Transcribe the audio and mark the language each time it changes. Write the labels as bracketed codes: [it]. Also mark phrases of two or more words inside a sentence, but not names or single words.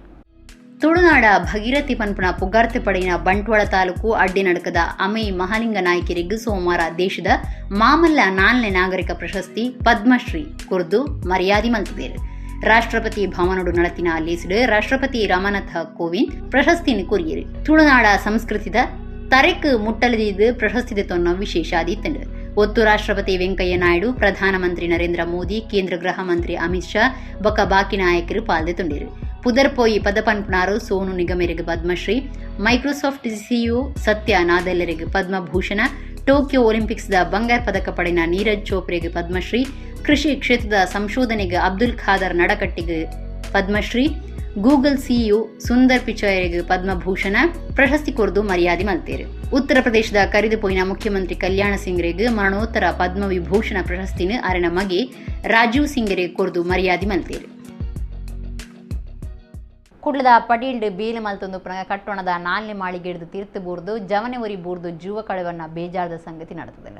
[tcy] ತುಳುನಾಡ ಭಗೀರಥಿ ಪನ್ಪುಣ ಪೊಗ್ಗಾರ್ತೆ ಪಡೆಯಿನ ಬಂಟ್ವಾಳ ತಾಲೂಕು ಅಡ್ಡಿ ನಡಕದ ಅಮೈ ಮಹಾಲಿಂಗ ನಾಯ್ಕರಿಗೂ ಸೋಮವಾರ ದೇಶದ ಮಾಮಲ್ಲ 4ನೇ ನಾಗರಿಕ ಪ್ರಶಸ್ತಿ ಪದ್ಮಶ್ರೀ ಕೊರ್ದು ಮರ್ಯಾದೆ ಮಲ್ತಿದ್ದೇರು. ರಾಷ್ಟ್ರಪತಿ ಭವನಡು ನಡತಿನ ಲೇಸಿಡು ರಾಷ್ಟ್ರಪತಿ ರಾಮನಾಥ ಕೋವಿಂದ್ ಪ್ರಶಸ್ತಿನ ಕೊರಿಯರು. ತುಳುನಾಡ ಸಂಸ್ಕೃತಿದ ತರೆಕ್ ಮುಟ್ಟಲದಿದ್ದು ಪ್ರಶಸ್ತಿ ದೆತ್ತೊನ್ನ ವಿಶೇಷ ಆದಿತ್ತಂಡು. ಒತ್ತು ರಾಷ್ಟ್ರಪತಿ ವೆಂಕಯ್ಯ ನಾಯ್ಡು, ಪ್ರಧಾನಮಂತ್ರಿ ನರೇಂದ್ರ ಮೋದಿ, ಕೇಂದ್ರ ಗೃಹ ಮಂತ್ರಿ ಅಮಿತ್ ಶಾ ಬೊಕ್ಕ ಬಾಕಿ ನಾಯಕರು ಪಾಲ್ದೆತೊಂಡೇರು. ಪುದರ್ಪೋಯಿ ಪದಪನ್ಪುನಾರು ಸೋನು ನಿಗಮರಿಗೆ ಪದ್ಮಶ್ರೀ, ಮೈಕ್ರೋಸಾಫ್ಟ್ ಸಿಇಒ ಸತ್ಯ ನಾದೆಲ್ಲರಿಗೆ ಪದ್ಮಭೂಷಣ, ಟೋಕಿಯೋ ಒಲಿಂಪಿಕ್ಸ್ದ ಬಂಗಾರ ಪದಕ ಪಡೆದ ನೀರಜ್ ಚೋಪ್ರೆಗೆ ಪದ್ಮಶ್ರೀ, ಕೃಷಿ ಕ್ಷೇತ್ರದ ಸಂಶೋಧನೆಗೆ ಅಬ್ದುಲ್ ಖಾದರ್ ನಡಕಟ್ಟಿಗೆ ಪದ್ಮಶ್ರೀ, ಗೂಗಲ್ ಸಿಇಒ ಸುಂದರ್ ಪಿಚಾಯರಿಗೆ ಪದ್ಮಭೂಷಣ ಪ್ರಶಸ್ತಿ ಕೊರ್ದು ಮರ್ಯಾದೆ ಮಲ್ತೇರು. ಉತ್ತರ ಪ್ರದೇಶದ ಕರೆದು ಪೋಯಿನ ಮುಖ್ಯಮಂತ್ರಿ ಕಲ್ಯಾಣ ಸಿಂಗ್ರೆಗೆ ಮರಣೋತ್ತರ ಪದ್ಮವಿಭೂಷಣ ಪ್ರಶಸ್ತಿನ ಅರೆನ ಮಗೆ ರಾಜೀವ್ ಸಿಂಗ್ರೆ ಕೊರ್ದು ಮರ್ಯಾದೆ ಮಲ್ತೇರು. ಕುಡ್ಲದ ಪಡೀಲ್ಡ್ ಬೇಲು ಮಲ್ತೊಂದು ಪುನಃ ಕಟ್ಟೋಣದ 4ನೇ ಮಾಳಿಗೆ ಹಿಡಿದು ತೀರ್ಥ ಬೂರ್ದು ಜವನೆ ಒರಿ ಬೂರ್ದು ಜೀವ ಕಳವನ್ನ [kn] ಬೇಜಾರದ ಸಂಗತಿ ನಡೆದಿದೆ.